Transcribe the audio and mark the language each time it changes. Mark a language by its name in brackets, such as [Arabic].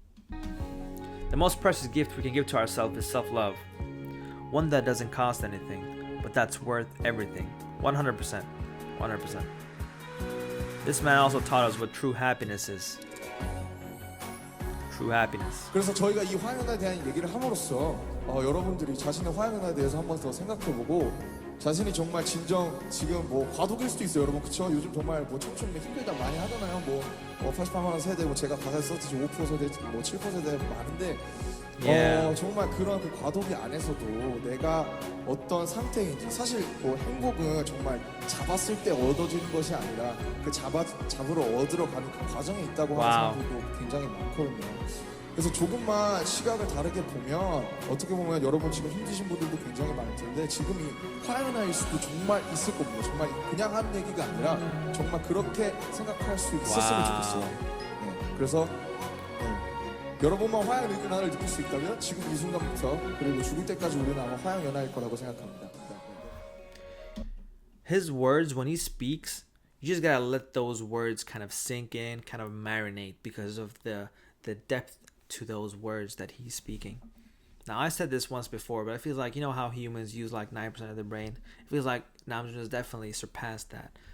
[English] The most precious gift we can give to ourselves is self-love. One that doesn't cost anything, but that's worth everything. 100%. 100%. This man also taught us what true happiness is. True happiness. [Korean] 그래서 저희가 이 화양연화에 대한 얘기를 함으로써 여러분들이 자신의 화양연화에 대해서 한 번 더 생각해보고 자신이 정말 진정 지금 과도기일 수도 있어요, 여러분. 그쵸? 요즘 정말 청춘 힘들다 많이 하잖아요. 88만 원 세대, 제가 가사에 썼듯이 5% 세대, 7% 세대 많은데 정말 그런 그 과도기 안에서도 내가 어떤 상태인지 사실 행복은 정말 잡았을 때 얻어지는 것이 아니라 그 잡으러 얻으러 가는 그 과정에 있다고 하는 사람들도 굉장히 많거든요. 그래서 조금만 시각을 다르게 보면 어떻게 보면 여러분 지금 힘드신 분들도 굉장히 많을 텐데 지금이 화양연화일 수도 정말 있을 겁니다. 정말 그냥 하는 얘기가 아니라 정말 그렇게 생각할 수 있었으면 좋겠어요. 네, 그래서 여러분만 화양연화를 느낄 수 있다면 지금 이 순간부터 그리고 죽을 때까지 우리는 아마 화양연화일 거라고 생각합니다. [English] His words, when he speaks, you just gotta let those words kind of sink in, kind of marinate because of the depth to those words that he's speaking. Now, I said this once before, but it feels like, how humans use like 9% of their brain? It feels like Namjoon has definitely surpassed that.